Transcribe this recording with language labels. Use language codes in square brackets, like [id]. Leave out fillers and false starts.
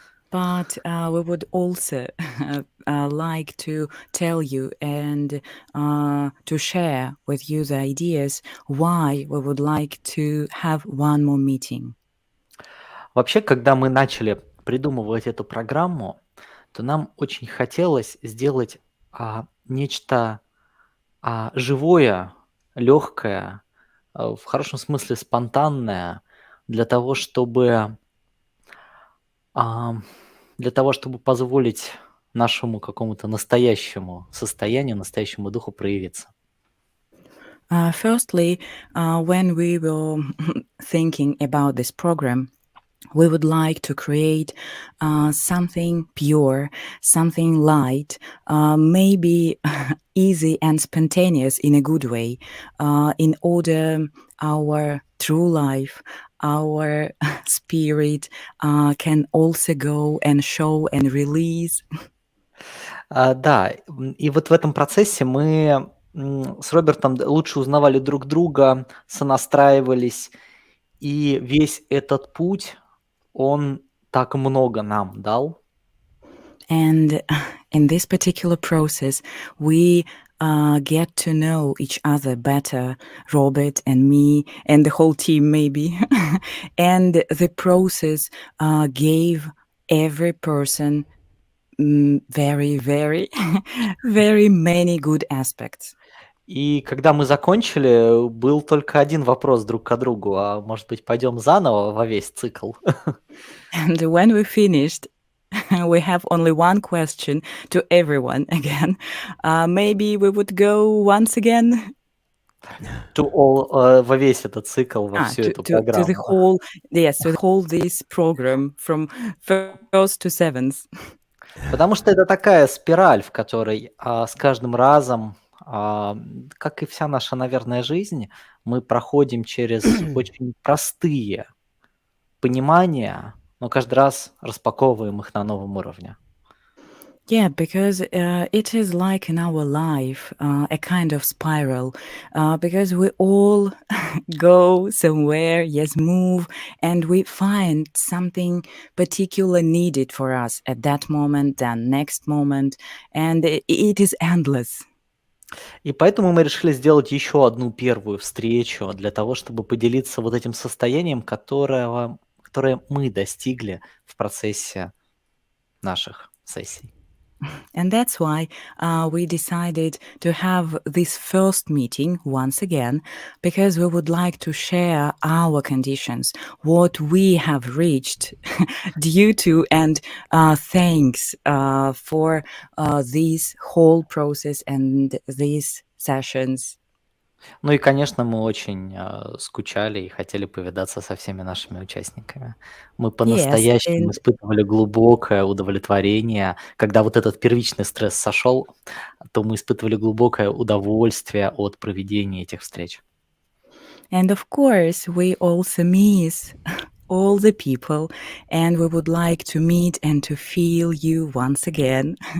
[en] But we would also like to tell you and to share with you the ideas why we would like to have one more meeting. [ru] Вообще, когда мы начали придумывать эту программу, то нам очень хотелось сделать нечто живое, легкое, в хорошем смысле спонтанное, для того, чтобы позволить нашему какому-то настоящему состоянию, настоящему духу проявиться. [en] Firstly, when we were thinking about this program, we would like to create something pure, something light, maybe easy and spontaneous in a good way, in order our true life, our spirit can also go and show and release. [ru] Да, и вот в этом процессе мы с Робертом лучше узнавали друг друга, сонастраивались, и весь этот путь, он так много нам дал. [en] And in this particular process, we get to know each other better, Robert and me, and the whole team maybe. And the process gave every person very, very, very many good aspects. [ru] И когда мы закончили, был только один вопрос друг к другу: а может быть, пойдем заново во весь цикл? [en] And when we finished, we have only one question to everyone again. Maybe we would go once again. [ru] Во весь этот цикл, во всю эту [en] To the [ru] программу. [en] whole, yes, to the whole this program from first to seventh. [ru] Потому что это такая спираль, в которой с каждым разом, как и вся наша, наверное, жизнь, мы проходим через очень простые понимания, но каждый раз распаковываем их на новом уровне. [en] Yeah, because it is like in our life a kind of spiral, because we all go somewhere, yes, move, and we find something particular needed for us at that moment, then next moment, and it is endless. [ru] И поэтому мы решили сделать еще одну первую встречу для того, чтобы поделиться вот этим состоянием, которое мы достигли в процессе наших сессий. [en] And that's why we decided to have this first meeting once again, because we would like to share our conditions, what we have reached due to, and thanks for this whole process and these sessions. [ru] Ну и, конечно, мы очень, скучали и хотели повидаться со всеми нашими участниками. Мы [en] Yes, [ru] по-настоящему [en] and [ru] испытывали глубокое удовлетворение. Когда вот этот первичный стресс сошел, то мы испытывали глубокое удовольствие от проведения этих встреч. [en] And of course, we also miss all the people, and we would like to meet and to feel you once again.